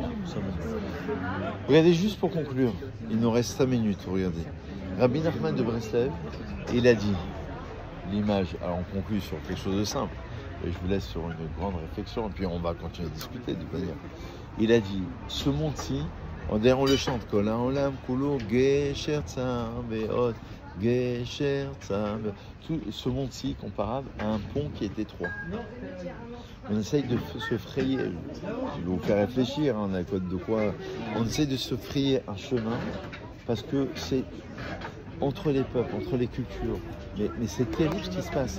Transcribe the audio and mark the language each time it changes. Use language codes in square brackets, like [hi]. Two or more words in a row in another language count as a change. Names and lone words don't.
[fr] Regardez, juste pour conclure, il nous reste 5 minutes, regardez. Rabbi Nachman de Breslev, il a dit, l'image, alors on conclut sur quelque chose de simple, et je vous laisse sur une grande réflexion, et puis on va continuer à discuter de manière. Il a dit, ce monde-ci, d'ailleurs on le chante, [he] כל העולם כולו גשר צר מאוד, גשר צר, [fr] tout ce monde-ci comparable à un pont qui est étroit. On essaye de se frayer, je vais vous faire réfléchir, on a de quoi, on essaye de se frayer un chemin, parce que c'est entre les peuples, entre les cultures, mais c'est terrible ce qui se passe.